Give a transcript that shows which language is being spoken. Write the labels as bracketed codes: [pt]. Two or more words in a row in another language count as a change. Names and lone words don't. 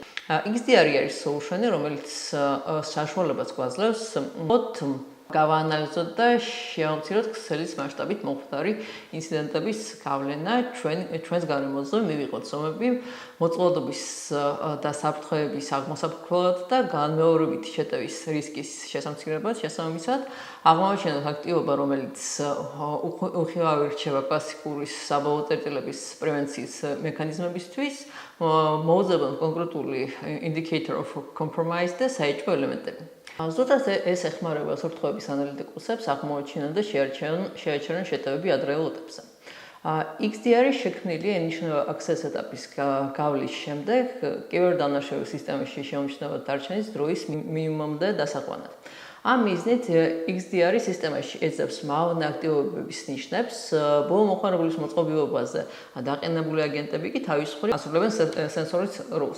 [ka] XDR-ი არის solution-ი, რომელიც საშუალებას გვაძლევს გავაანალიზოთ და შევამციროთ ქსელის მასშტაბით მომხდარი ინციდენტების გავლენა ჩვენს გარემოზე, მივიღოთ ზომები მოწყვლადობის და საფრთხეების აღმოსაფრთხებლად და განმეორებითი შეტევის რისკის შესამცირებლად, შესაბამისად აღმოვაჩენოთ აქტივობა, რომელიც უხილავი რჩება კლასიკური საბოლოო წერტილების პრევენციის მექანიზმებისთვის, მოვუძებნოთ კონკრეტული [en] indicator of compromise [ka] და საეჭვო ელემენტები. ზოგადად ეს ეხმარება საფრთხეების ანალიტიკოსებს აღმოაჩენონ და შეაჩერონ შეტევები ადრეულ ეტაპზე. XDR-ი შექმნილია [en] initial access [ka] ეტაპის გავლის შემდეგ კიბერდამნაშავების სისტემაში შეუმჩნევად დარჩენის დროის მინიმუმამდე დასაყვანად. ამ მიზნით XDR-ი სისტემაში ეძებს მავნე აქტივობების ნიშნებს, ბოლო მოხმარებლის მოწყობილობაზე დაყენებული აგენტები კი თავისუფლად ასრულებენ სენსორის როლს.